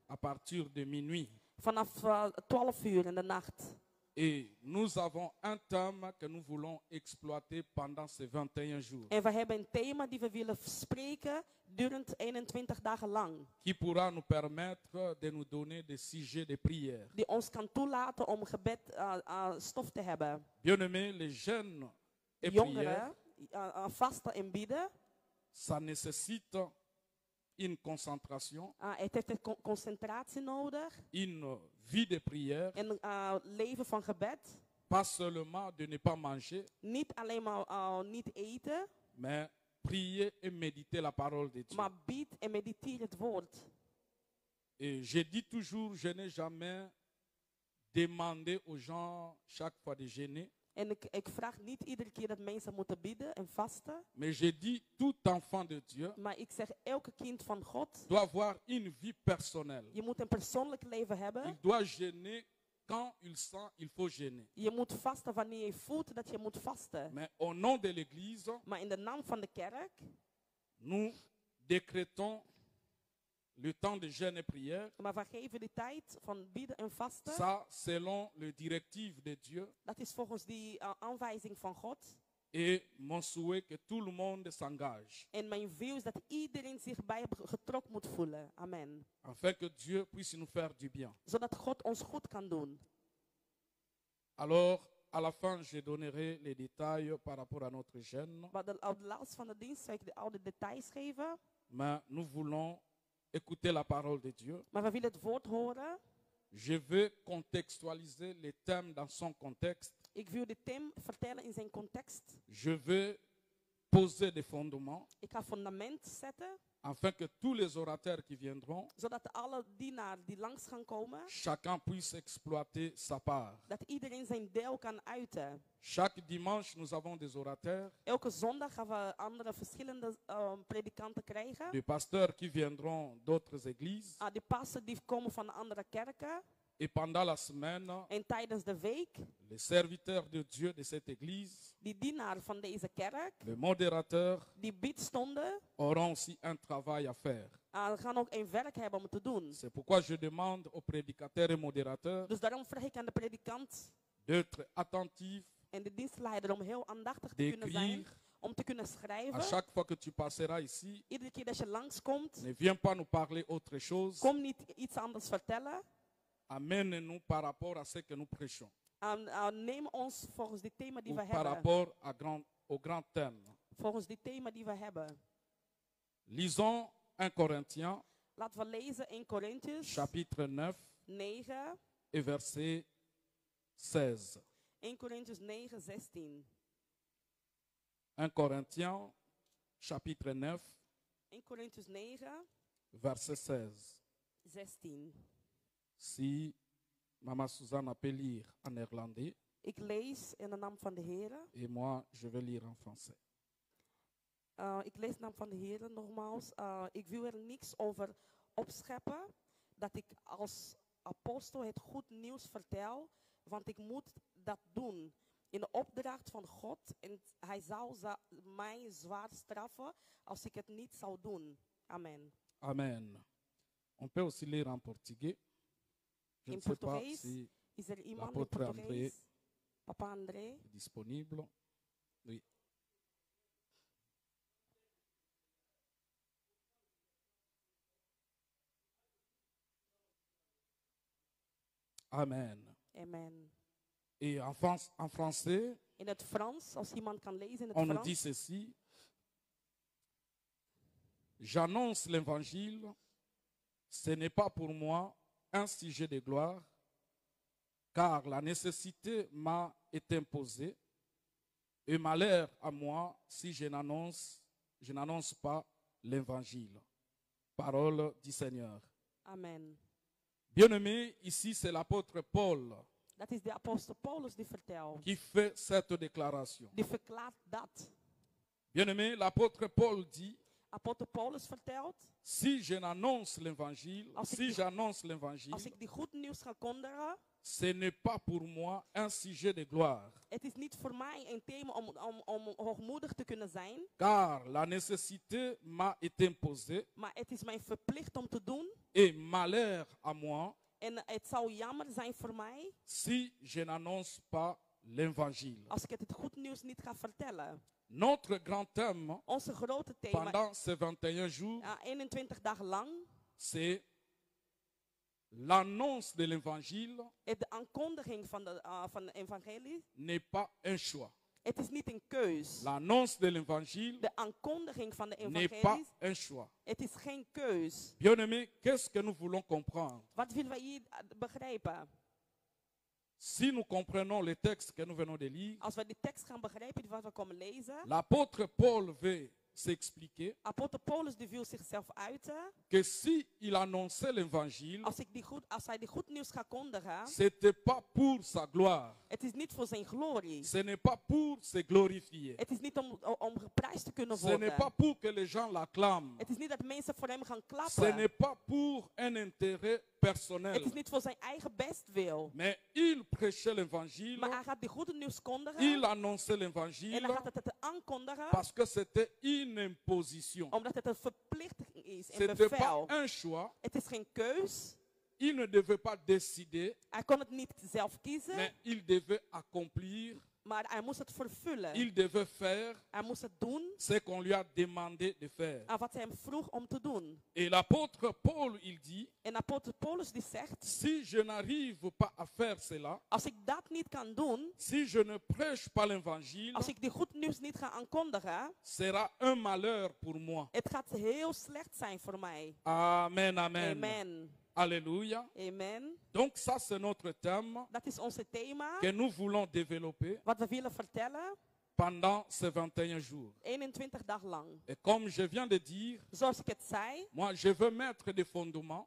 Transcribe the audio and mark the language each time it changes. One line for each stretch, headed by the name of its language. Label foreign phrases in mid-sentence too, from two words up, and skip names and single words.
French: à partir de minuit.
Dutch: Vanaf 12 uur in de nacht.
French: Et nous avons un thème que nous voulons exploiter pendant ces 21 jours.
Dutch: En we hebben een thema die we willen spreken durend 21 dagen lang.
French: Qui pourra nous permettre de nous donner des sujets de prière.
Dutch: Die ons kan toelaten om gebed stof te hebben.
French: Bien-aimés, les jeunes et prières,
Dutch: Jongeren, vasten en bidden.
French: ça nécessite une concentration,
Dutch: Het heeft concentratie nodig.
French: une vie de prière,
Dutch: En leven van gebed.
French: pas seulement de ne pas manger,
Dutch: Niet alleen maar niet eten.
French: mais prier et méditer la parole de Dieu.
Dutch: Maar bid en mediteer het woord.
French: Et je dis toujours, je n'ai jamais demandé aux gens chaque fois de jeûner,
Dutch: En ik vraag niet iedere keer dat mensen moeten bidden en vasten.
French: mais je dis tout enfant de Dieu
Dutch: Maar ik zeg, elke kind van God.
French: doit avoir une vie personnelle.
Dutch: Je moet een persoonlijk leven
French: Il
Dutch: hebben.
French: doit jeûner quand il sent il faut jeûner.
Dutch: Je moet vasten wanneer je voelt dat je moet vasten.
French: Mais au nom de l'Église,
Dutch: Maar in de naam van de kerk.
French: nous décrétons le temps de jeûne et prière.
Dutch: Maar we geven de tijd van bidden en vasten.
French: Ça, selon le directive de Dieu.
Dutch: Dat is volgens die aanwijzing van God.
French: Et mon souhait que tout le monde s'engage.
Dutch: En mijn wil is dat iedereen zich bij getrokken moet voelen.
French: Amen. Afin que Dieu puisse nous faire du bien.
Dutch: Zodat God ons goed kan doen.
French: Alors, à la fin, je donnerai les détails par rapport à notre jeûne.
Dutch: Maar op de laatste van de dienst zal ik de oude details geven.
French: Mais nous voulons écouter la parole de Dieu.
Dutch: Maar we willen het woord horen.
French: Je veux contextualiser les thèmes dans son contexte.
Dutch: Ik wil de thema vertellen in zijn context.
French: Je veux poser des fondements
Dutch: Ik ga fundament zetten.
French: afin que tous les orateurs qui viendront,
Dutch: Zodat alle dienaren die langs gaan komen.
French: chacun puisse exploiter sa part.
Dutch: Dat iedereen zijn deel kan uiten.
French: Chaque dimanche, nous avons des orateurs,
Dutch: Elke zondag gaan we andere verschillende predikanten krijgen.
French: des pasteurs qui viendront d'autres églises.
Dutch: Die passen die komen van andere kerken.
French: Et pendant la semaine,
Dutch: En tijdens de week,
French: les serviteurs de Dieu de cette église,
Dutch: die dienaren van deze kerk,
French: les modérateurs,
Dutch: die biedstonden,
French: auront aussi un travail à faire.
Dutch: gaan ook een werk hebben om te doen.
French: C'est pourquoi je demande aux prédicateurs et modérateurs
Dutch: Dus daarom vraag ik aan de predikant
French: d'être attentifs,
Dutch: en de dienstleider om heel aandachtig te kunnen zijn.
French: d'écrire.
Dutch: Om te kunnen
French: À
Dutch: schrijven.
French: chaque fois que tu passeras ici,
Dutch: Iedere keer dat je langskomt,
French: ne viens pas nous parler autre chose.
Dutch: kom niet iets anders vertellen.
French: Amène-nous par rapport à ce que nous prêchons.
Dutch: Neem ons volgens die thema die
French: Ou
Dutch: we
French: par
Dutch: hebben.
French: rapport au grand thème.
Dutch: Volgens die thema die we hebben.
French: Lisons 1 Corinthiens,
Dutch: Laten we lezen in Korintiërs
French: chapitre 9
Dutch: 9.
French: et verset 16.
Dutch: 1 Korintiërs 9, 16.
French: 1 Corinthiens, chapitre 9,
Dutch: 1 Korintiërs 9,
French: verset 16.
Dutch: 16.
French: Si Maman Suzanne peut lire en néerlandais,
Dutch: Ik lees in de naam van de Heer.
French: et moi je vais lire en français.
Dutch: Ik lees in de naam van de Heer nogmaals. Ik wil er niks over opscheppen. Dat ik als apostel het goed nieuws vertel. Want ik moet dat doen. In de opdracht van God. En hij zou mij zwaar straffen als ik het niet zou doen. Amen. Amen.
French: On peut aussi lire en portugais. Je
Dutch: In
French: ne sais pas
Dutch: Portugees
French: si
Dutch: is er iemand in
French: l'apôtre André
Dutch: Portugees. Papa André.
French: est disponible. Oui. Amen. Amen. Et en français,
Dutch: In het Frans, als iemand kan lezen in het
French: on nous dit
Dutch: Frans.
French: ceci. J'annonce l'évangile. Ce n'est pas pour moi un sujet de gloire, car la nécessité m'a été imposée, et malheur à moi si je n'annonce pas l'évangile. Parole du Seigneur. Amen. Bien-aimé, ici c'est l'apôtre Paul
Dutch: Dat is de apostel Paulus die vertelt.
French: qui fait cette déclaration.
Dutch: Die verklaart dat.
French: Bien-aimé, l'apôtre Paul dit,
Dutch: Apostel Paulus vertelt,
French: si je n'annonce l'évangile, si j'annonce l'évangile,
Dutch: als ik die goed nieuws ga kondigen,
French: ce n'est pas pour moi un sujet de gloire.
Dutch: het is niet voor mij een thema om hoogmoedig te kunnen zijn,
French: Car la nécessité m'a été imposée,
Dutch: maar het is mijn verplicht om te doen,
French: et malheur à moi
Dutch: En het zou jammer zijn voor mij
French: si je n'annonce pas l'évangile.
Dutch: als ik het goed nieuws niet ga vertellen.
French: Notre grand thème
Dutch: Onze grote thema,
French: pendant ces 21 jours,
Dutch: 21 dagen lang,
French: c'est l'annonce de l'évangile
Dutch: de aankondiging van de evangelie.
French: n'est pas un choix.
Dutch: Het is niet een keus.
French: L'annonce de l'évangile
Dutch: De aankondiging van de
French: n'est pas
Dutch: evangelie,
French: un choix.
Dutch: het is geen keus.
French: Bien-aimés, qu'est-ce que nous voulons comprendre?
Dutch: Wat willen wij hier begrijpen?
French: Si nous comprenons les textes que nous venons de lire,
Dutch: Als we die tekst gaan begrijpen, die wat we komen lezen.
French: l'apôtre Paul veut s'expliquer
Dutch: Apostel Paulus die wil zichzelf uiten.
French: que si il annonçait l'évangile,
Dutch: Als hij die goed nieuws gaat kondigen,
French: c'était pas pour sa gloire.
Dutch: het is niet voor zijn glorie.
French: Ce n'est pas pour se glorifier.
Dutch: Het is niet om geprijsd te kunnen
French: Ce n'est
Dutch: worden.
French: pas pour que les gens l'acclament.
Dutch: Het is niet dat mensen voor hem gaan
French: Ce
Dutch: klappen.
French: n'est pas pour un intérêt personnel.
Dutch: Het is niet voor zijn eigen bestwil.
French: Mais il prêchait
Dutch: Maar
French: l'évangile,
Dutch: hij gaat die goede nieuws kondigen.
French: il annonçait
Dutch: En
French: l'évangile
Dutch: hij gaat het aankondigen.
French: parce que c'était une imposition.
Dutch: Omdat het een verplichting is. Een
French: C'était pas
Dutch: bevel.
French: un choix.
Dutch: Het is geen keus.
French: Il ne devait pas décider,
Dutch: Hij kon het niet zelf kiezen.
French: mais il devait accomplir,
Dutch: Maar hij moest het vervullen.
French: il devait faire
Dutch: Hij moest het doen
French: ce qu'on lui a demandé de faire.
Dutch: aan wat hij hem vroeg om te doen.
French: Et l'apôtre Paul, il dit,
Dutch: En apostel Paulus die zegt,
French: si je n'arrive pas à faire cela,
Dutch: als ik dat niet kan doen,
French: si je ne prêche pas l'évangile,
Dutch: als ik die goed nieuws niet ga aankondigen,
French: sera un malheur pour moi.
Dutch: het gaat heel slecht zijn voor mij.
French: Amen, amen. Amen. Alléluia. Amen. Donc ça, c'est notre thème
Dutch: Dat is onze thema,
French: que nous voulons développer
Dutch: wat we willen vertellen,
French: pendant ces 21 jours.
Dutch: 21 dagen lang.
French: Et comme je viens de dire,
Dutch: Zoals ik het zei,
French: moi, je veux mettre des fondements